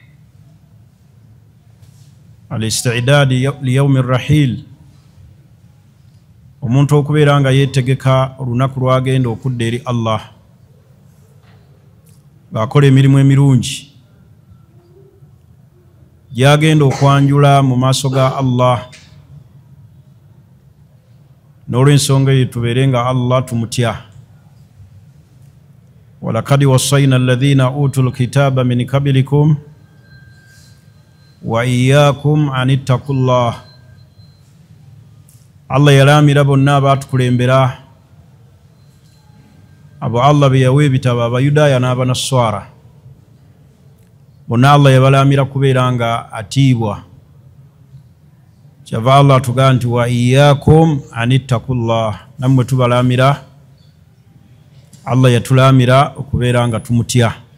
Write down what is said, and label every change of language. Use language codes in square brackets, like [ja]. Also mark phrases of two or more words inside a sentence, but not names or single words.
[ar] الاستعداد ليوم الرحيل, [lg] omuntu okubeera nga yeetegeka olunaku lw'agenda okudda eri Allah, ng'akola emirimu emirungi gy'agenda okwanjula mu maaso ga Allah. N'olw'ensonga eyo tubeere nga Allah tumutya. [ar] ولقد وصينا الذين أوتوا الكتاب من قبلكم وإياكم أن اتقوا الله. [lg] Allah yalaamira bonna abaatukulembera, abo Allah be yawa ebitabo, Abayudaaya n'Abanaswara, bonna Allah yabalaamira kubeera nga atiibwa. Kyava Allah atugaa nti [ar] وإياكم أن اتقوا الله, [lg] nammwe tubalaamira, Allah yatulaamira okubeera nga tumutya.